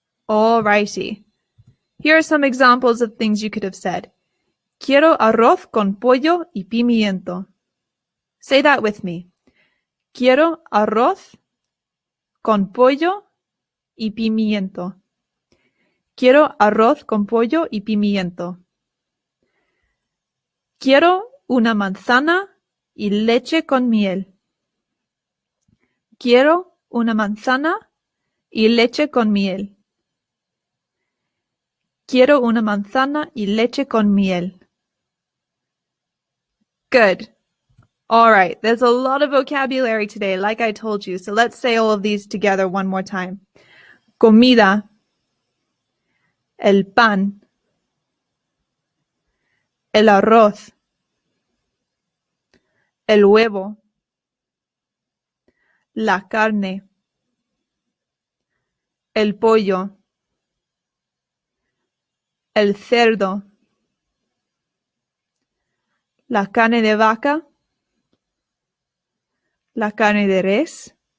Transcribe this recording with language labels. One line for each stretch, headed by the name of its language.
English: Alrighty. Here are some examples of things you could have said.
Spanish: Quiero arroz con pollo y pimiento.
English: Say that with me.
Spanish: Quiero arroz con pollo y pimiento. Quiero arroz con pollo y pimiento. Quiero una manzana y leche con miel. Quiero una manzana y leche con miel. Quiero una manzana y leche con miel.
English: Good. All right, there's a lot of vocabulary today, like I told you, so let's say all of these together one more time.
Spanish: Comida, el pan, el arroz, el huevo, la carne, el pollo, el cerdo, la carne de vaca, la carne de res,